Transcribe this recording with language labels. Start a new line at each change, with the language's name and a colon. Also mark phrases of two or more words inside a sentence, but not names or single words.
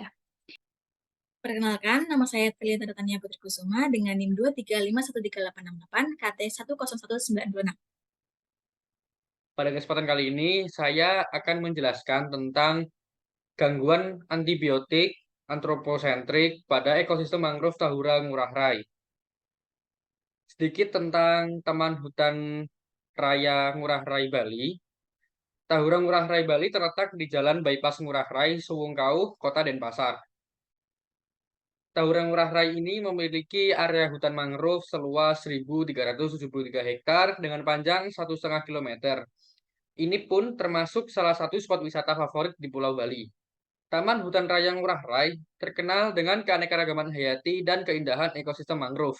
Indonesian: Perkenalkan, nama saya Trilia Tania Putri Kusuma dengan NIM 2351388 KT 101926. Pada kesempatan kali ini, saya akan menjelaskan tentang gangguan antibiotik antroposentrik pada ekosistem mangrove Tahura Ngurah Rai. Sedikit tentang Taman Hutan Raya Ngurah Rai Bali. Tahura Ngurah Rai Bali terletak di Jalan Bypass Ngurah Rai, Suwungkau, Kota Denpasar. Tahura Ngurah Rai ini memiliki area hutan mangrove seluas 1.373 hektar dengan panjang 1,5 kilometer. Ini pun termasuk salah satu spot wisata favorit di Pulau Bali. Taman Hutan Raya Ngurah Rai terkenal dengan keanekaragaman hayati dan keindahan ekosistem mangrove.